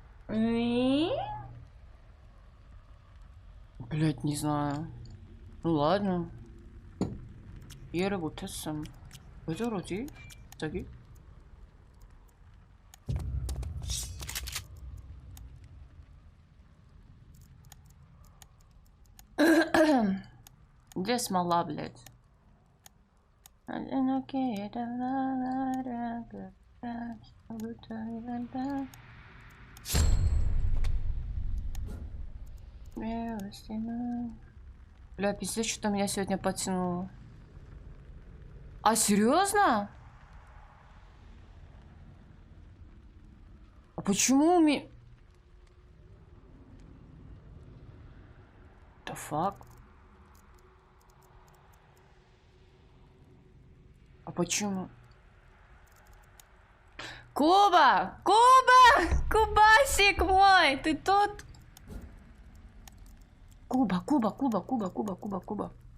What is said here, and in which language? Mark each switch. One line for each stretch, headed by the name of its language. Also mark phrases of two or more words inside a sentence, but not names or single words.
Russian: Блять, не знаю. Ну ладно.
Korean: Yere 못했음. 왜 저러지? 갑자기?
Russian: Где смола, блядь? Бля, пиздец, что меня сегодня потянуло. А серьезно? А почему у меня...
English: The fuck?
Russian: А почему? Куба! Куба! Кубасик мой! Ты тут? Куба, Куба, Куба, Куба, Куба, Куба, Куба.